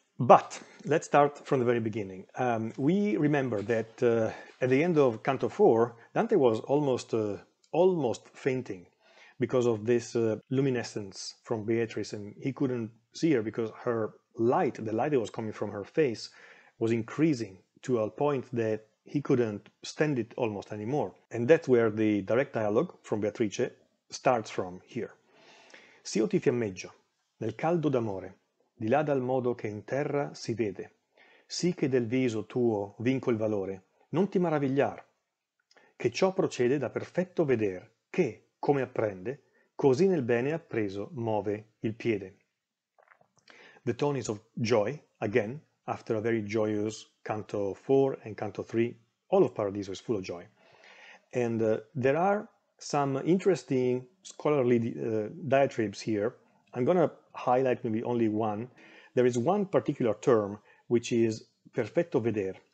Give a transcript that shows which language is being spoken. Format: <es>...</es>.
<en>But let's start from the very beginning. We remember that at the end of Canto IV, Dante was almost fainting because of this luminescence from Beatrice, and he couldn't see her because her light, the light that was coming from her face, was increasing to a point that he couldn't stand it almost anymore. And that's where the direct dialogue from Beatrice starts from here.</en> <it>S'io ti fiammeggio, nel caldo d'amore, di là dal modo che in terra si vede, sì che del viso tuo vinco il valore, non ti maravigliar, che ciò procede da perfetto veder, che, come apprende, Così nel bene appreso muove il piede.</it> <en>The tone is of joy, again, after a very joyous Canto 4 and Canto 3. All of Paradiso is full of joy. And there are some interesting scholarly diatribes here. I'm going to highlight maybe only one. There is one particular term, which is perfetto veder.</en>